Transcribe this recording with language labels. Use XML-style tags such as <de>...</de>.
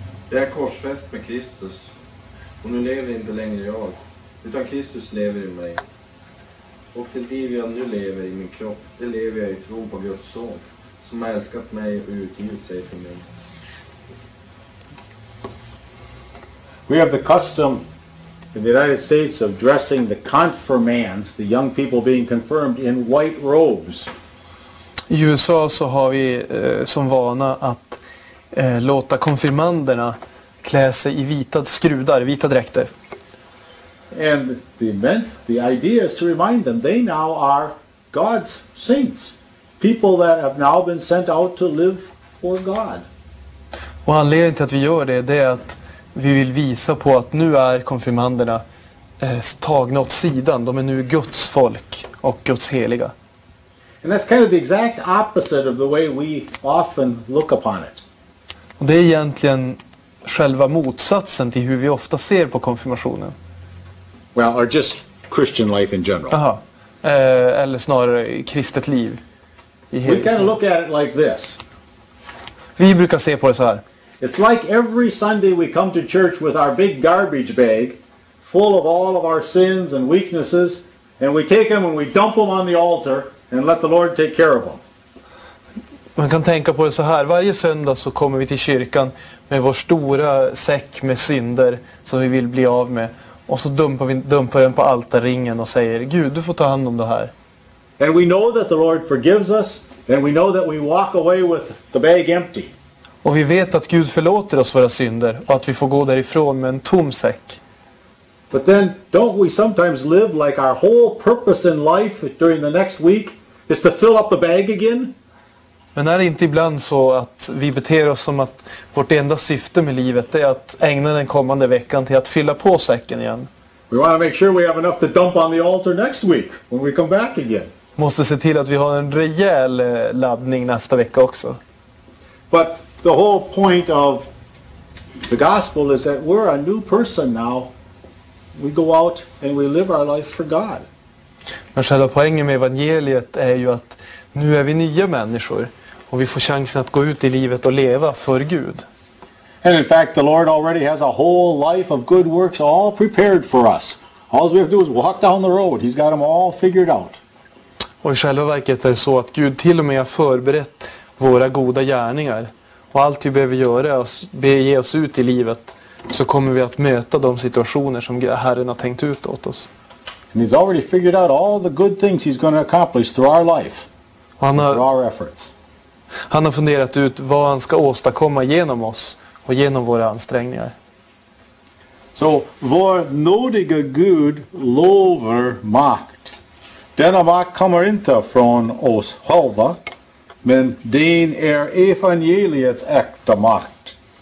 <sv>Jag är korsfäst med Kristus, och nu lever inte längre jag, utan Kristus lever i mig. Och det liv jag nu lever i min kropp, det lever jag i tro på Guds son, som har älskat mig och utgivit sig för mig.</sv> <en>We have the custom in the United States of dressing the confirmands, the young people being confirmed, in white robes.</en> <sv>I USA så har vi som vana att låta konfirmanderna klä sig i vita skrudar, vita dräkter.</sv> <en>And the idea is to remind them they now are God's saints, people that have now been sent out to live for God.</en> <sv>Och anledningen till att vi gör det är att vi vill visa på att nu är konfirmanderna tagna åt sidan. De är nu Guds folk och Guds heliga.</sv> <en>And that's kind of the exact opposite of the way we often look upon it.</en> <sv>Och det är egentligen själva motsatsen till hur vi ofta ser på konfirmationen.</sv> <en>Well, or just Christian life in general.</en> <sv>Aha. Eller snarare kristet liv.</sv> <en>We kind of look at it like this.</en> <sv>Vi brukar se på det så här.</sv> <en>It's like every Sunday we come to church with our big garbage bag full of all of our sins and weaknesses, and we take them and we dump them on the altar and let the Lord take care of them.</en> <sv>Man kan tänka på det så här. Varje söndag så kommer vi till kyrkan med vår stora säck med synder som vi vill bli av med. Och så dumpar den på altarringen och säger: Gud, du får ta hand om det här.</sv> <en>And we know that the Lord forgives us, and we know that we walk away with the bag empty.</en> <sv>Och vi vet att Gud förlåter oss våra synder och att vi får gå därifrån med en tom säck.</sv> <en>But then don't we sometimes live like our whole purpose in life during the next week is to fill up the bag again?</en> <sv>Men är det inte ibland så att vi beter oss som att vårt enda syfte med livet är att ägna den kommande veckan till att fylla på säcken igen?</sv> <en>We want to make sure we have enough to dump on the altar next week when we come back again.</en> <sv>Måste se till att vi har en rejäl laddning nästa vecka också.</sv> <en>But the whole point of the gospel is that we're a new person now. We go out and we live our life for God.</en> <sv>Men själva poängen med evangeliet är ju att nu är vi nya människor och vi får chansen att gå ut i livet och leva för Gud.</sv> <en>And in fact, the Lord already has a whole life of good works all prepared for us. All we have to do is walk down the road. He's got them all figured out.</en> <sv>Och i själva verket är det så att Gud till och med har förberett våra goda gärningar. Och allt vi behöver göra är att bege oss ut i livet, så kommer vi att möta de situationer som Herren har tänkt ut åt oss.</sv> <en>And He's already figured out all the good things He's going to accomplish through our life. Through our efforts.</en> <sv>Han har funderat ut vad han ska åstadkomma genom oss och genom våra ansträngningar. Så vår nådiga Gud lovar makt. Denna makt kommer inte från oss själva, men den är evangeliets äkta makt.</sv>